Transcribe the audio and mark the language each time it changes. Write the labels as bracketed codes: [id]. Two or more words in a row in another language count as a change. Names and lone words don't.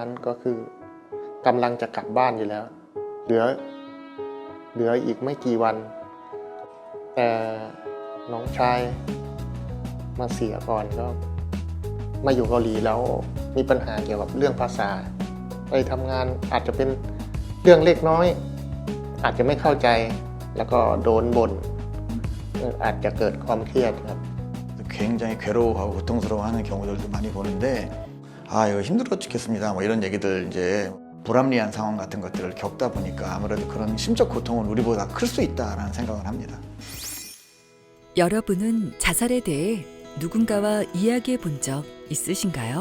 [th] นั้นก็คือกำลังจะกลับบ้านอยู่แล้วเหลืออีกไม่กี่วันแต่น้องชายมาเสียก่อนก็มาอยู่เกาหลีแล้วมีปัญหาเกี่ยวกับเรื่องภาษาไปทำงานอาจจะเป็นเรื่องเล็กน้อยอาจจะไม่เข้าใจแล้วก็โดนบ่นอาจจะเกิดความเครียดครับ [ko] 굉장히 괴로워하고 고통스러워하는 경우들도 많이 보는데 이거 힘들어 죽겠습니다 뭐 이런 얘기들 이제 불합리한 상황 같은 것들을 겪다 보니까 아무래도 그런 심적 고통은 우리보다 클 수 있다라는 생각을 합니다. 여러분은 자살에 대해 누군가와 이야기해 본 적 있으신가요?